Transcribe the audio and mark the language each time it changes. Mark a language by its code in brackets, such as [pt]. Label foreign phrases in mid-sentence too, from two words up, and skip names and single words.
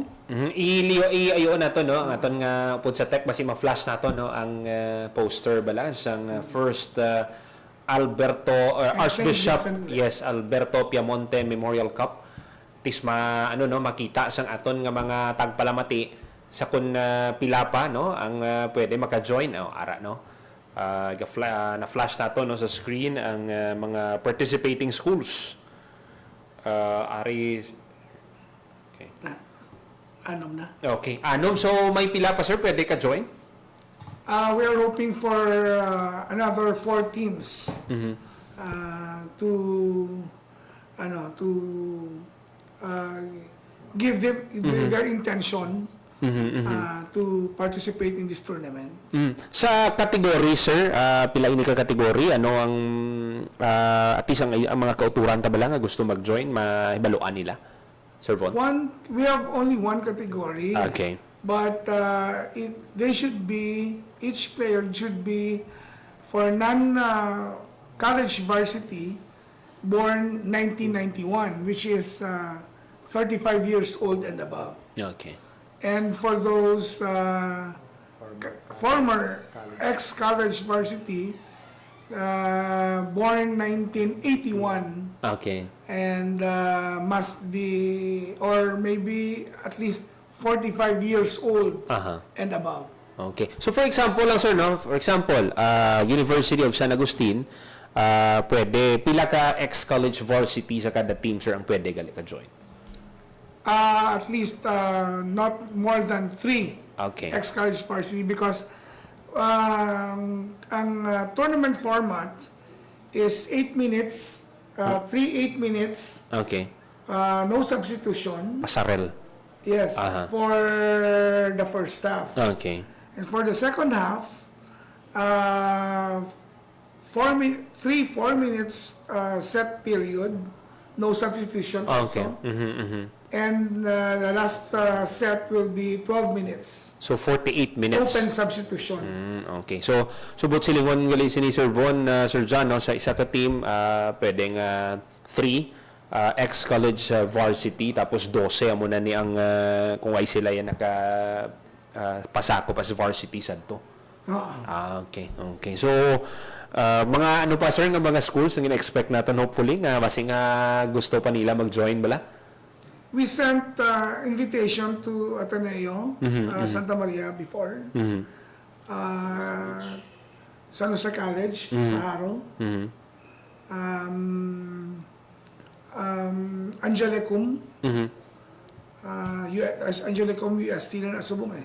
[hil] Iayo nato no ang aton nga pud sa tech basi ma-flash nato no ang poster bala sang first Alberto Archbishop Alberto Piamonte Memorial Cup tisma ano no makita sang aton nga mga tagpalamati sa kun pilapa no ang pwede maka-join ara no na flash nato no sa screen ang mga [en] participating schools [hil] ari okay. Anom na. Okay. Anom, so may pila pa sir, pwede ka join? [en] We are hoping for another 4 teams to give them their intention to participate in this tournament. [hil] Sa category sir, pila ini ka category, ano ang at least ang mga kauturan ta bala nga gusto mag-join, mahibaluan nila? Sir Von? [en] We have only one category. Okay. But each player should be for non-college varsity born 1991, which is 35 years old and above. Okay. And for those former ex-college varsity born 1981, Okay. and must be, or maybe at least 45 years old and above. Okay. So for example [hil] lang sir, no? [en] For example, [hil] University of San Agustin, pwede, pila ka [en] ex-college varsity [hil] sa kada team sir ang pwede gali ka join? [en] At least not more than 3 Okay. ex-college varsity because ang tournament format is 8 minutes, 3 8 minutes, Okay. no substitution. [hil] Pasarel. [en] Yes, for the first half. Okay. And for the second half, 4 minutes set period, no substitution Okay. also. And the last set will be 12 minutes. So 48 minutes. Open substitution. Okay. [hil] So but silingon gali sini Sir Von, Sir John no, sa isa ka team pwedeng 3 [en] ex-college varsity [hil] tapos 12 amo na ni ang kung ay sila yan naka pasako pa sa varsity sadto. Okay, okay. So, mga ano pa sir, nga mga schools ang ina-expect natin hopefully nga basi nga gusto pa nila mag-join bala? [en] We sent invitation to Ateneo, Santa Maria before. [hil] San Jose College, sa Haro. Angelicum. Angelicum UST na nasubong eh.